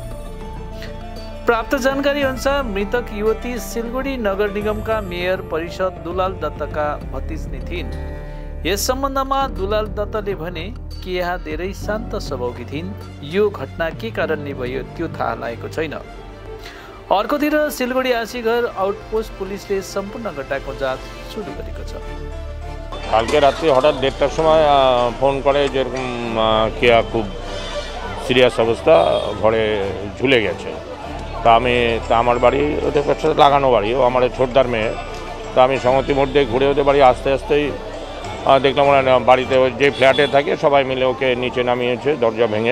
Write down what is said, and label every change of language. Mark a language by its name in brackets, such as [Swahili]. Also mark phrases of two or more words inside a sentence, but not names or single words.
[Nepali] प्राप्त जानकारी अनुसार मृतक युवती सिलगढी नगर निगमका मेयर परिषद दुलाल दत्तका भतिजनी थिइन्। यस सम्बन्धमा दुलाल दत्तले भने कि यहाँ धेरै शान्त स्वभावकी थिइन्। यो घटना के कारणले भयो त्यो थाहा लागेको छैन। अर्कोतिर सिलगढी आशीघर आउटपोस्ट पुलिसले सम्पूर्ण घटनाको जाँच सुरु गरेको छ। [Bangla] কালকে রাতে হঠাৎ 1:30টার সময় ফোন করে যেরকম কিয়া খুব সিরিয়াস অবস্থা, ঘরে ঝুলে গেছে। তা আমার বাড়ি ওদের কাছে লাগানো বাড়ি, ও আমার ছোটদার মেয়ে। তা আমি সংগতি মোড় দিয়ে ঘুরে ওদের বাড়ি আসতে আসতেই দেখলাম ওরা বাড়িতে যে ফ্ল্যাটে থাকে সবাই মিলে ওকে নিচে নামিয়েছে দরজা ভেঙে।